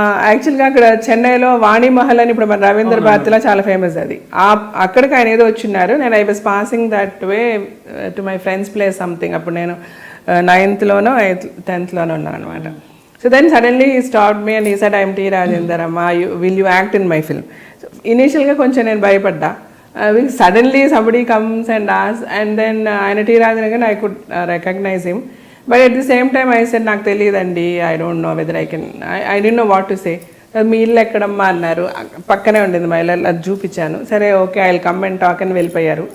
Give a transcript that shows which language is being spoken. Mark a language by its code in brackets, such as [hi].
[te] యాక్చువల్గా అక్కడ చెన్నైలో వాణి మహల్ అని ఇప్పుడు మన రవీంద్ర భారతిలో చాలా ఫేమస్ అది. అక్కడికి ఆయన ఏదో వచ్చిన్నారు. నేను [en] I was passing that way to my friend's place something. [te] అప్పుడు నేను 9th లోనో 10th లోనో ఉన్నాను అనమాట. [en] So then suddenly he stopped me and he said I'm T Rajendar అమ్మా, will you act in my film. [te] ఇనీషియల్గా కొంచెం నేను భయపడ్డా. [en] Suddenly somebody comes and asks, and then ఆయన T Rajendar again I could recognize him, but at the same time I said [te] నాకు తెలియదండి, [en] I don't know whether I didn't know what to say. [te] మీ ఇల్లు ఎక్కడమ్మా అన్నారు. పక్కనే ఉండింది మా ఇల్లు, అది చూపించాను. సరే [en] okay I will come and talk [te] అని వెళ్ళిపోయారు.